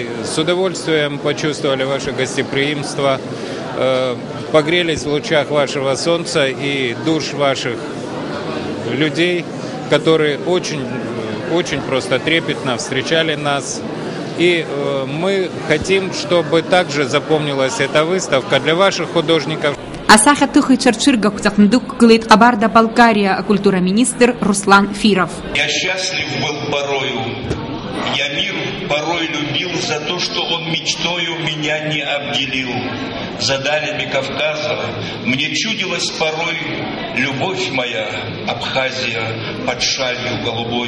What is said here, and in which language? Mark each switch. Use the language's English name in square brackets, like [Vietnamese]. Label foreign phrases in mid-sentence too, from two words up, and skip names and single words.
[Russian] С удовольствием почувствовали ваше гостеприимство, погрелись в лучах вашего солнца и душ ваших людей, которые очень просто трепетно встречали нас. И мы хотим, чтобы также запомнилась эта выставка для ваших художников. [Abkhazian] Асахьаҭыхыҩцәа рцәыргақәҵаҟны дықәгылеит Ҟабарда-Балкария культура-министр Руслан Фиров. [Russian] Я счастлив был порою, я мир порой любил за то, что он мечтою меня не обделил. За далями Кавказа мне чудилась порой любовь моя, Абхазия под шалью голубой.